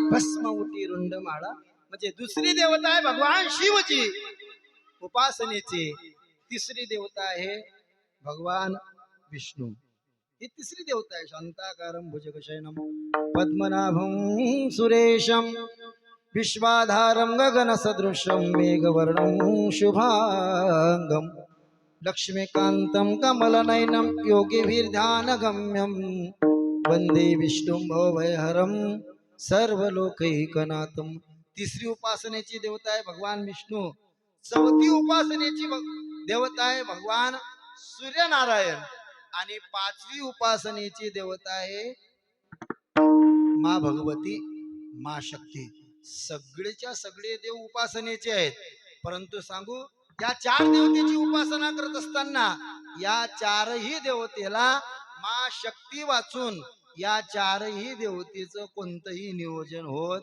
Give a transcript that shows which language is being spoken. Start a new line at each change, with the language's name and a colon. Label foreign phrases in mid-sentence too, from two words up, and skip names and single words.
Marathi: भस्म उटी रुंड माळा. म्हणजे दुसरी देवता आहे भगवान शिवची उपासनेची, तिसरी देवता आहे भगवान विष्णू. ही तिसरी देवता आहे.
Sanskrit: शांताकारं भुजगशयनं पद्मनाभं सुरेशं विश्वाधारं गगनसदृशं मेघवर्णं शुभांगं लक्ष्मीकान्तं कमलनयनं योगिभिर्ध्यानगम्यं वंदे विष्णुं भवभयहरं सर्वलोकैकनाथं.
Marathi: तिसरी उपासनेची देवता आहे भगवान विष्णू. चौथी उपासनेची देवता आहे भगवान सूर्यनारायण. आणि पाचवी उपासनेची देवता आहे मा भगवती, मा शक्ती. सगळेच्या सगळे देव उपासनेचे आहेत. परंतु सांगू, या चार देवतेची उपासना करत असताना या चारही देवतेला मा शक्ती वाचून या चारही देवतेचं कोणतंही नियोजन होत.